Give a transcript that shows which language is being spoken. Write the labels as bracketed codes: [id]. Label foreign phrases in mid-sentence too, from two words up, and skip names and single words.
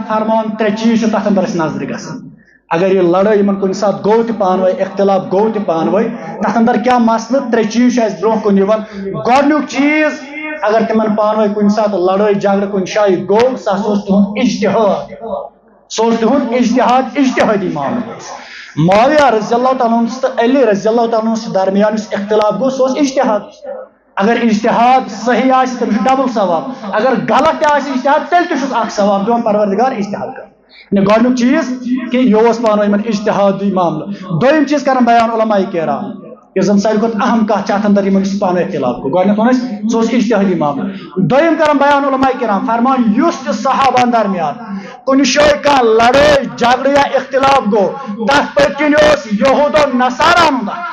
[ks] فرمان ترٛےٚ چیٖز چھِ تتھ اندر اسہِ نظرِ گژھان اگر یہ لڑٲے یمن کُنہِ ساتہٕ گوٚو تہِ پانوے اختلاف گوٚو تہِ پانوے تتھ اندر کیٛاہ مسلہٕ ترٛےٚ چیٖز چھِ اسہِ برونٛہہ کُن یِوان گۄڈنیُک چیٖز اگر تمن پانوے کُنہِ ساتہٕ لڑٲے جھگڑٕ کُنہِ جایہِ گوٚو سُہ ہسا اوس تِہُنٛد اجتہاد سُہ اوس تِہُنٛد اجتہاد اجتہٲدی معاملہٕ اوس معاویہ [ar] رضی اللہ تعالیٰ عنہ [ks] تہٕ علی [ar] رضی اللہ تعالیٰ عنہ [ks] درمیان یُس اختلاف گوٚو سُہ اوس اجتہاد اگر اجتہاد صحیح آسہِ تٔمِس چھُ ڈبل ثواب اگر غلط تہِ آسہِ اجتہاد تیٚلہِ تہِ چھُس اکھ ثواب دِوان پروردگار اجتہاد کر گۄڈنیُک چیٖز کہ یہِ اوس پانہٕ ؤنۍ یِمن اجتہادی معاملہٕ دوٚیِم چیٖز کران بیان علماء کرام یُس زن ساروی کھۄتہٕ اہم کتھ چھِ اتھ اندر یِمن یُس پانہٕ ؤنۍ اختلاف گوٚو گۄڈنیتھ ووٚن اسہِ سُہ اوس اجتہادی معاملہٕ دوٚیِم کران بیان علماء کرام فرمان یُس تہِ صحابہن درمیان کُنہِ جایہِ کانٛہہ لڑٲے جھگڑٕ یا اختلاف گوٚو تتھ پٔتۍ کِنۍ اوس یہوٗد و نصارا ہُنٛد